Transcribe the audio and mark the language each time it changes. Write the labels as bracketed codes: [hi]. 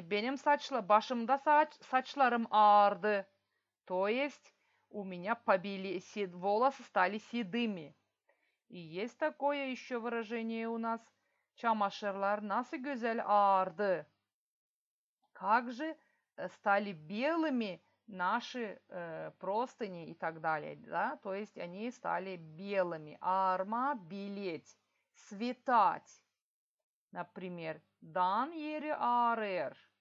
[tr] Benim başımda saçlarım ağardı. [ru] То есть у меня волосы стали седыми. И есть такое еще выражение у нас. [tr] Çamaşırlar nasıl güzel ağardı. [ru] Как же стали белыми наши простыни и так далее. Да? То есть они стали белыми. Арма, белеть. Светать. Например, дан ери арер.